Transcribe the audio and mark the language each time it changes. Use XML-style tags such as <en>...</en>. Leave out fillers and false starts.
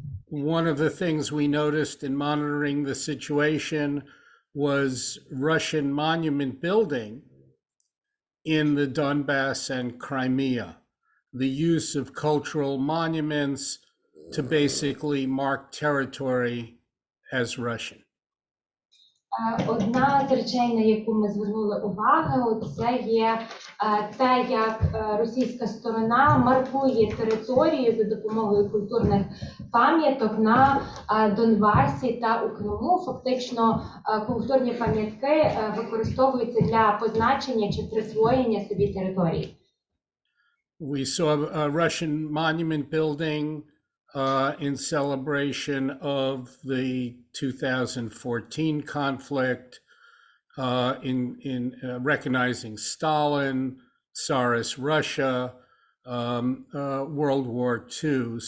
<en>One of the things we noticed in monitoring the situation was Russian monument building in the Donbass and Crimea, the use of cultural monuments to basically mark territory as Russian.</en> <uk>Одна з речей, на яку ми звернули увагу, це є те, як російська сторона маркує територію за допомогою культурних пам'яток на Донбасі та у Криму. Фактично, культурні пам'ятки використовуються для позначення чи присвоєння собі території.</uk> <en>We saw a Russian monument building in celebration of the 2014 conflict, in recognizing Stalin, Tsarist Russia, World War II.</en>